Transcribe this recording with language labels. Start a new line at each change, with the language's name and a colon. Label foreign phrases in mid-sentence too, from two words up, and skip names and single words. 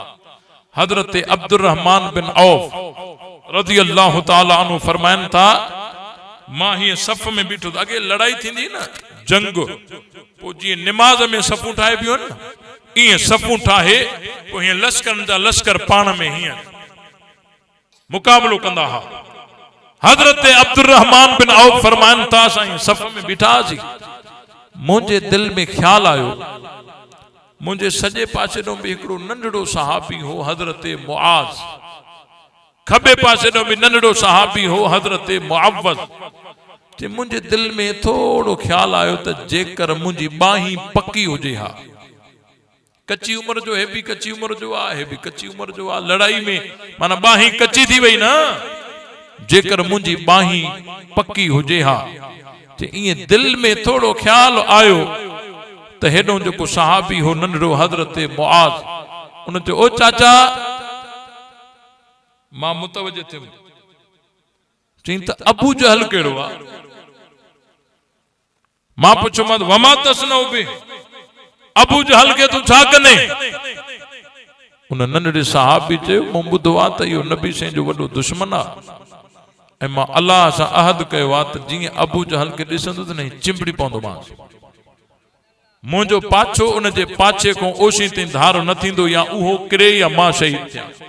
Sindhi: हजरत अब्दुर्रहमान बिन औफ
Arabic: رضي الله تعالى عنه
Sindhi: फरमाइन था, मां ही सफ़ में बीठो, अगे लड़ाई थींदी ना, जंग, पो जी नमाज में सफ़ू ठाहे पियो न, इएं सफ़ू ठाहे पो हीअं लश्करनि जा लश्कर पाण में हीअं मुक़ाबलो कंदा हा। हजरत अब्दुर्रहमान बिन औफ फरमान था साईं सफ़ में बीठा सी मुझे दिल में ख्याल आयो मुझे सजे पासे नो भी एकड़ो नंढड़ो सहाबी हो हजरत मुआज खबे पासे नो भी नंढड़ो सहाबी हो हजरत मुअव्वज़ जे मुझे दिल में थोड़ो ख्याल आयो त जेकर मुझी बाही पक्की हुजे हा कच्ची उम्र जो है भी कच्ची उम्र जो है भी कच्ची उम्र जो आ लड़ाई में माना बाही कच्ची थी वही ना जेकर मुझी बाही पक्की हुजे हा जे ये दिल में थोड़ो ख्याल आयो त हेडो जो को सहाबी हो नंढड़ो हजरत मुआज उन ते ओ चाचा मां मुतवज्जो थे चई त अबू जहल केड़ो आ मां पुछो मत वमा तसनो बे अबू जहल के तू छा कने उन नंढड़े सहाबी चयो मूं ॿुधो आ त इहो नबी साईं जो वॾो दुश्मन आ ऐं मां अल्लाह सां अहद कयो आ त जीअं अबू जहल के ॾिसंदो त नहीं चिंबड़ी पवंदो मांस मुंहिंजो पाछो उन जे पाछे को ओशी ताईं धार न थींदो या उहो किरे या मां शहीद थियां